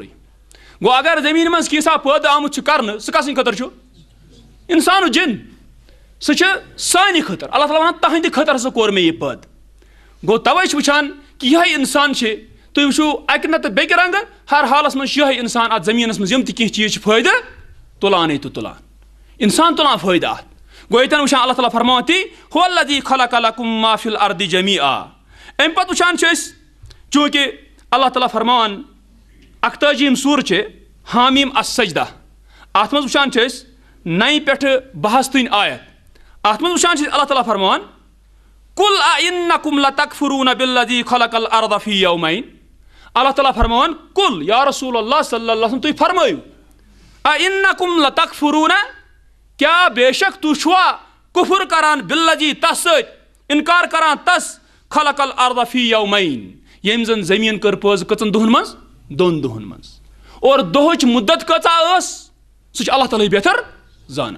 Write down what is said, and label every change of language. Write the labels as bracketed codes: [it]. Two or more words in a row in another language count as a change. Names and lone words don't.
[ks] گوٚو اگر زمیٖن منٛز کیٛاہ پٲدٕ آمُت چھُ کرنہٕ سُہ کسٕنٛدِ خٲطرٕ چھُ انسانُ جن سُہ چھُ سانہِ خٲطرٕ اللہ تعالیٰ ونان تہنٛدِ خٲطرٕ ہسا کوٚر مےٚ یہِ پٲدٕ. گوٚو توے چھِ وٕچھان کہ یِہے انسان چھِ تُہۍ وٕچھِو اکہِ نتہٕ بیٚکہِ رنگہٕ ہر حالس منٛز چھُ یِہے انسان اتھ زمیٖنس منٛز یِم تہِ کینٛہہ چیٖز چھِ فٲیدٕ تُلانے تہٕ تُلان انسان تُلان فٲیدٕ اتھ. گوٚو ییٚتٮ۪ن وٕچھان اللہ تعالیٰ فرماوان تی [ar] هو الذی خلق لکم ما فی الارض جمیعا. [ks] امہِ پتہٕ وٕچھان چھِ أسۍ چوٗنکہِ اللہ تعالیٰ فرماوان 41 سورٕ چھِ حامیم السجدہ اتھ منٛز وٕچھان چھِ أسۍ 9 پٮ۪ٹھٕ 62 آیت اتھ منٛز وٕچھان چھِ أسۍ اللہ تعالیٰ فرماوان [ar] قل اِنکم لتکفرون بالذی خلق الارض فی یومین. [ks] اللہ تعالیٰ فرماوان [ar] قل یا رسول اللہ صلی اللہ علیہ وسلم [ks] تُہۍ فرمٲیِو [ar] اِنکم لتکفرون [ks] کیٛاہ بے شک تُہۍ چھُوا کُفر کران بالذی تس سۭتۍ انکار کران تس [ar] خلق الارض فی یومین [ks] ییٚمۍ زن زمیٖن کٔر پٲزٕ کٔژن دۄہن منٛز 2 دۄہن منٛز اور دۄہٕچ مُدت کۭژاہ ٲس سُہ چھُ اللہ تعالیٰ بہتر زانان.